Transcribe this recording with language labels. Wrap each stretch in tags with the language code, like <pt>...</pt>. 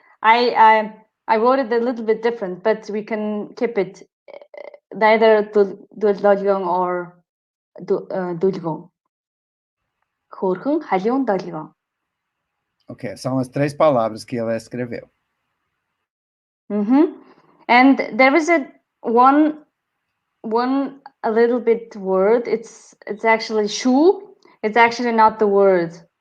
<en>I wrote it a little bit different, but we can keep it neither Dojigyong or Dojigyong. Hurkhung Halyung Dojigyong.</en> <pt>Ok, são as 3 palavras que ela escreveu.</pt> <en>And there is one a little bit word. It's actually shu. It's actually not the word.</en>